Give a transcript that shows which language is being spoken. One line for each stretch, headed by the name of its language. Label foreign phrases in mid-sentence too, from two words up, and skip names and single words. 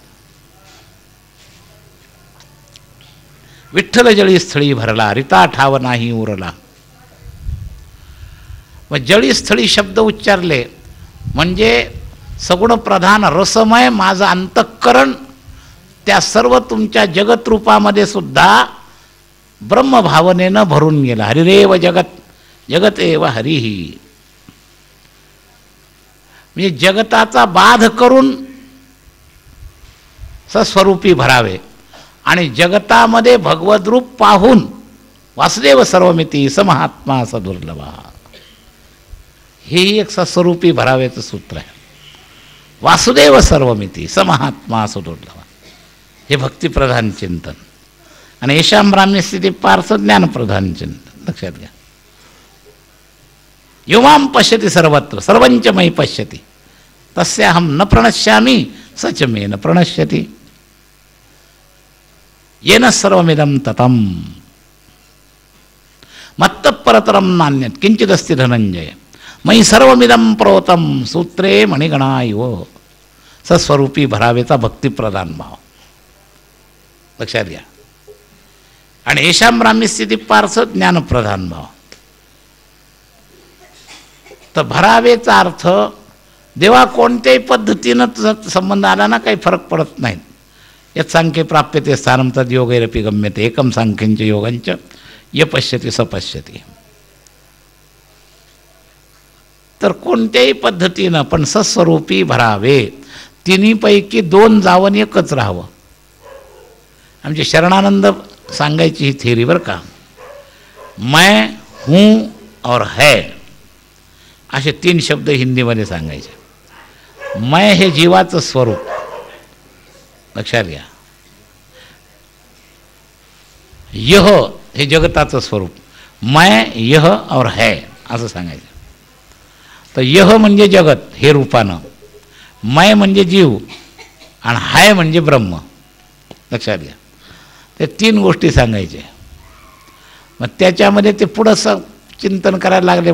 Marathi: विठ्ठल जळी स्थळी भरला रिता ठाव नाही उरला. मग जळी स्थळी शब्द उच्चारले म्हणजे सगुण प्रधान रसमय माझं अंतःकरण त्या सर्व तुमच्या जगतरूपामध्ये सुद्धा ब्रह्मभावनेनं भरून गेला.
Sanskrit: हरिरेव जगत जगत एव हरिही.
Marathi: म्हणजे जगताचा बाध करून सस्वरूपी भरावे आणि जगतामध्ये भगवद रूप पाहून
Sanskrit: वासुदेव सर्वमिती समहात्मा सदुर्लभा.
Marathi: हेही एक सस्वरूपी भरावेचं सूत्र आहे.
Sanskrit: वासुदेव सर्वमिती समहात्मा सदुर्लभा.
Marathi: हे भक्तिप्रधान चिंतन. आणि
Sanskrit: येषां ब्राह्म्य स्थिती पार्थ
Marathi: ज्ञानप्रधान चिंतन. लक्षात घ्या.
Sanskrit: युवां पश्यति सर्वत्र सर्वंच मयि पश्यति तस्याहं न प्रणश्यामि सच मे न प्रणश्यति येन सर्वमिदं ततं मत्तः परतरं नान्यत् किंचिदस्ति धनंजय मयि सर्वमिदं प्रोतं सूत्रे मणिगणा इव.
Marathi: सस्वरूपी भरावेचा भक्तिप्रधान भाव. लक्षात घ्या. आणि
Sanskrit: येषां ब्राह्म्य स्थिती पार्थ
Marathi: ज्ञानप्रधान भाव. तर भरावेचा अर्थ देवा कोणत्याही पद्धतीनं तुझा संबंध आला ना काही फरक पडत नाही.
Sanskrit: यत् सांख्ये प्राप्यते स्थानं तद् योगैरपि गम्यते एकं सांख्यंच योगंच य पश्यति स पश्यति.
Marathi: तर कोणत्याही पद्धतीनं पण सस्वरूपी भरावे. तिन्हीपैकी दोन जावं एकच राहावं. आमचे शरणानंद सांगायची ही थेरी बरं का.
Hindi: मैं हूँ और है
Marathi: असे तीन शब्द हिंदीमध्ये सांगायचे. मैं हे जीवाचं स्वरूप. लक्षात घ्या. यह हे जगताचं स्वरूप.
Hindi: मैं यह और है
Marathi: असं सांगायचं. तर यह म्हणजे जगत हे रूपानं, मैं म्हणजे जीव आणि हाय म्हणजे ब्रह्म. लक्षात घ्या. ते तीन गोष्टी सांगायचे. मग त्याच्यामध्ये ते पुढं चिंतन करायला लागले.